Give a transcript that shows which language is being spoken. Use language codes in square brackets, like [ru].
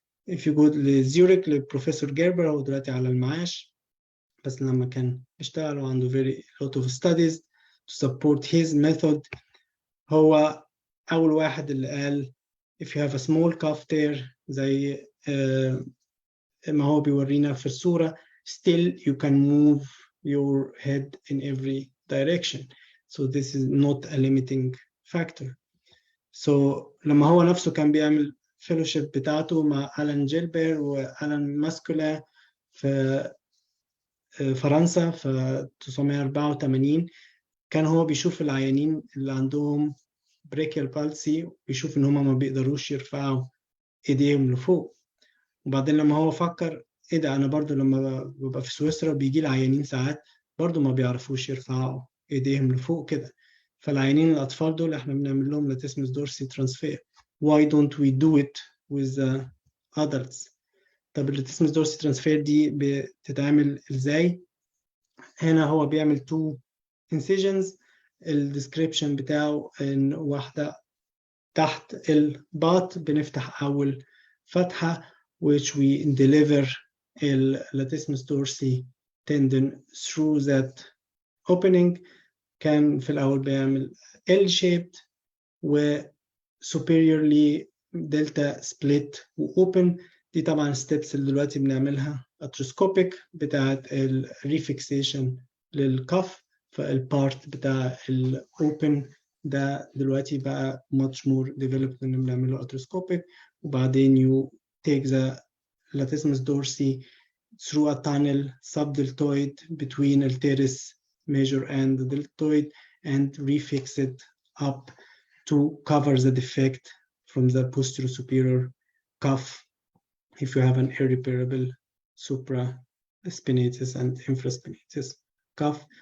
[en] If you go [ar] لزيوريك لبروفيسور جيربر، هو دلوقتي على المعاش، بس لما كان اشتغل وعنده [en] very lot of studies to support his method، [ar] هو أول واحد اللي قال [en] if you have a small cuff tear زي ما هو بيورينا في الصورة، still you can move your head in every direction. So this is not a limiting factor. [ar] So لما هو نفسه كان بيعمل fellowship بتاعته مع ألان جيلبر وألان ماسكولا في فرنسا في 1984، كان هو بيشوف العيانين اللي عندهم brachial palsy، بيشوف إن هما ما بيقدروش يرفعوا إيديهم لفوق. وبعدين لما هو فكر إيه ده، أنا برضو لما ببقى في سويسرا بيجي العيانين ساعات برضو ما بيعرفوش يرفعوا إيديهم لفوق كده، فالعيانين الأطفال دول إحنا بنعمل لهم latissimus dorsi transfer. [en] Why don't we do it with the adults؟ [ar] طب latissimus dorsi transfer دي بتتعمل إزاي؟ هنا هو بيعمل [en] 2 incisions. [ar] الديسكريبشن بتاعه إن واحدة تحت الباط بنفتح أول فتحة [en] which we deliver latissimus dorsi tendon through that opening. [ar] كان في الأول بيعمل L-shaped و superiorly delta split و open. دي طبعا steps اللي دلوقتي بنعملها arthroscopic بتاعة الريفكسيشن للكف، فالبارت بتاع الأوبن ده دلوقتي بقى much more developed إن بنعمله arthroscopic. وبعدين [en] you take the latissimus dorsi through a tunnel subdeltoid between the teres major and the deltoid and refix it up to cover the defect from the posterior superior cuff if you have an irreparable supraspinatus and infraspinatus cuff.